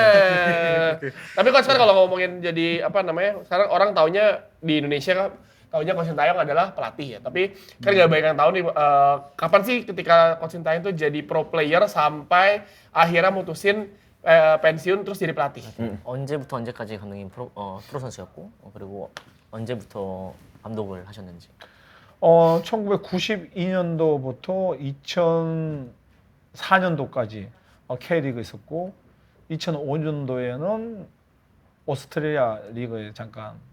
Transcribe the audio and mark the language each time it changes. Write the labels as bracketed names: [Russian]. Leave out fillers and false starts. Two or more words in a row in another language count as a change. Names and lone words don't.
[Indonesian] Tapi kan sekarang kalau ngomongin jadi apa namanya? Sekarang orang taunya di Indonesia kan taunya Coach Sintayong adalah pelatih ya. Tapi kan nggak banyak yang tahu nih kapan sih ketika Coach Sintayong tuh jadi pro player sampai akhirnya mutusin pensiun terus jadi pelatih. [Korean] 언제부터 언제까지 감독님 프로 선수였고 그리고 언제부터 감독을 하셨는지. 1992년도부터 2004년도까지 K리그 있었고 2005년도에는 오스트레일리아 리그에 잠깐